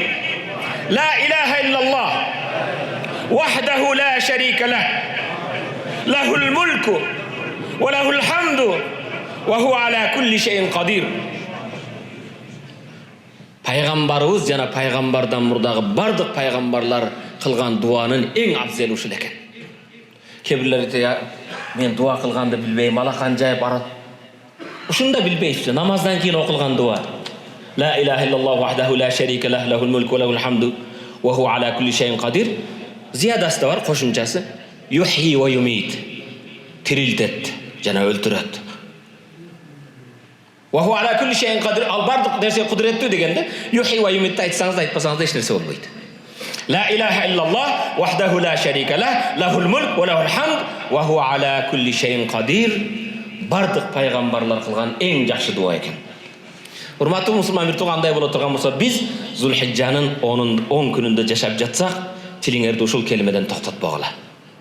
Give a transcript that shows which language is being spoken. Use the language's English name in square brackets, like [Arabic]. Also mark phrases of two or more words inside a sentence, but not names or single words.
[Arabic] لا إله إلا الله وحده لا شريك له له الملك وله الحمد وهو على كل شيء قدير. [Kyrgyz] Пайгамбарыбыз жана пайгамбардан мурдагы бардык пайгамбарлар кылган дуанын эң абзел ушул экен. Кебирлер айтат, мен дуа кылганды билбейм, алакан жайып барат. Ушунда билбейсиз, намаздан кийин окулган дуа. [Arabic] لا إله إلا الله وحده لا شريك له له الملك وله الحمد وهو على كل شيء قدير. [Kyrgyz] Зиядасы да бар, кошумчасы. [Arabic] يحيي ويميت. [Kyrgyz] Тирилтет, жана өлтүрөт. [Arabic] وهو على كل شيء قدير. [Kyrgyz] Ал бардык нерсе кудуреттүү дегенде, [Arabic] يحيي ويميت [Kyrgyz] айтсаңыз да айтпасаңыз да эч нерсе болбойт. [Arabic] لا إله إلا الله وحده لا شريك له له الملك وله الحمد وهو على كل شيء قدير. [Kyrgyz] Бардык пайгамбарлар кылган эң жакшы дуа экен. Урматтуу мусулман миртуга андай боло турган болсо, биз Зулхиджанын 10 күнүндө жашап жатсак, тилиңерди ушул келмеден токтотпогула.